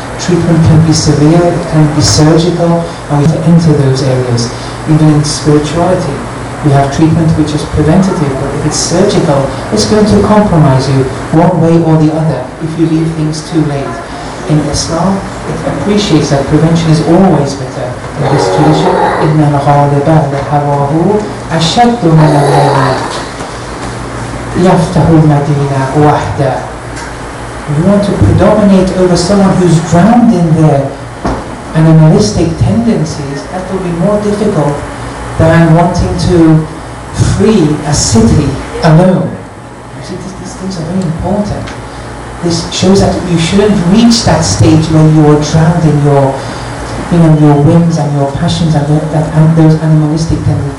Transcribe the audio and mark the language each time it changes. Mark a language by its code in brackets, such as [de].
[en] Treatment can be severe, it can be surgical, and we have to enter those areas. Even in spirituality, we have treatment which is preventative, but if it's surgical, it's going to compromise you one way or the other if you leave things too late. In Islam, it appreciates that prevention is always better. In this tradition, [ar] إِنَّ الْغَالِبَ لِهَوَاهُ أَشَدُّ مِنَ اللَّيْلِ يَفْتَحُ الْمَدِينَ وَحْدَهُ. [en] You want to predominate over someone who's drowned in their animalistic tendencies, that will be more difficult than wanting to free a city alone. You see, these things are very important. This shows that you shouldn't reach that stage where you are drowned in your whims and your passions and those animalistic tendencies.